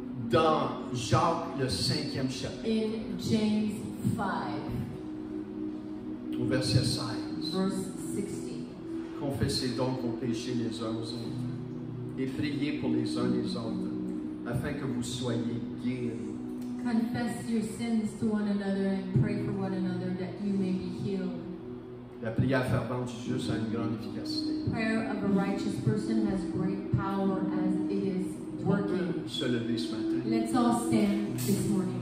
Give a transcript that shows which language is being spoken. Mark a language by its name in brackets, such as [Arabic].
[French] dans Jacques, le 5e chapitre, [English] in James 5, [French] au verset 16. [English] verse 16. [French] Confessez donc vos péchés les uns aux autres et priez pour les uns les autres, afin que vous soyez guéris. [English] Confess your sins to one another and pray for one another that you may be healed. [French] La prière fervente du juste a une grande efficacité. [English] Prayer of a righteous person has great power as it is [French] On [English] working. [French] peut se lever ce matin. [English] Let's all stand this morning.